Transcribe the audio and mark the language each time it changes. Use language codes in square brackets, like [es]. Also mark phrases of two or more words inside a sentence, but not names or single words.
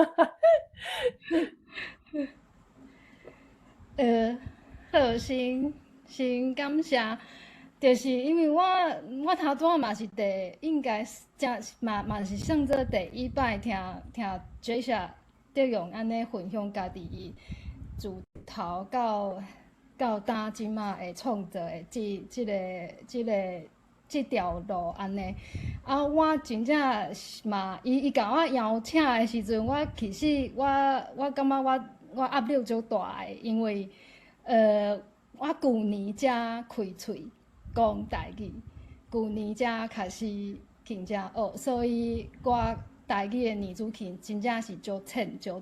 [nan] 好，先感谢，就是因为我头拄仔嘛是应该嘛是算做第一摆听 Jesha 德勇安尼分享家己自头到今即马会创作的即条路安尼。啊，我真正嘛，伊甲我邀请的时阵，我其实我感觉我压力足大的，因为我旧年才开喙讲台语，旧年才开始真正学，所以我台语的年资真正是足浅的。